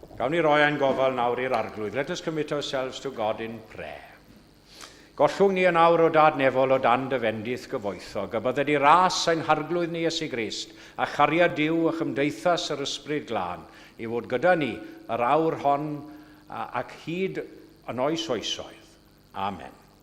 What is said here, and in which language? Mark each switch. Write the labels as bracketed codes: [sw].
[cy] Awn ni roi ein gofal nawr i'r arglwydd. [en] Let us commit ourselves to God in prayer. [cy] Gollwng ni yn awr o dad nefol o dan dyfendith gyfoethog, a bydde di ras ein harglwydd ni Iesu Grist, a chariad Duw a chymdeithas yr ysbryd glân, i fod gyda ni yr awr hon ac hyd yn oes oesoedd. Amen.